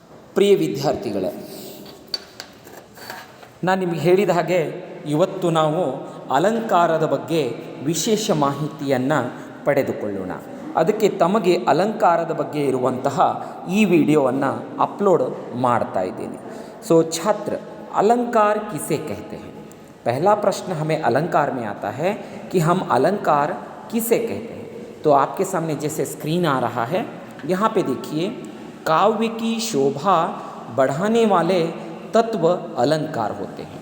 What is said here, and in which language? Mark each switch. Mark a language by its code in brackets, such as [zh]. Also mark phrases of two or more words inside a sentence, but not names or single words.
[kn] ಪ್ರಿಯ ವಿದ್ಯಾರ್ಥಿಗಳೇ, ನಾನು ನಿಮಗೆ ಹೇಳಿದ ಹಾಗೆ ಇವತ್ತು ನಾವು ಅಲಂಕಾರದ ಬಗ್ಗೆ ವಿಶೇಷ ಮಾಹಿತಿಯನ್ನು ಪಡೆದುಕೊಳ್ಳೋಣ. ಅದಕ್ಕೆ ತಮಗೆ ಅಲಂಕಾರದ ಬಗ್ಗೆ ಇರುವಂತಹ ಈ ವಿಡಿಯೋವನ್ನು ಅಪ್ಲೋಡ್ ಮಾಡ್ತಾ ಇದ್ದೀನಿ. [hi] सो छात्र, अलंकार किसे कहते हैं? पहला प्रश्न हमें अलंकार में आता है कि हम अलंकार किसे कहते हैं. तो आपके सामने जैसे स्क्रीन आ रहा है, यहाँ पे देखिए, काव्य की शोभा बढ़ाने वाले तत्व अलंकार होते हैं.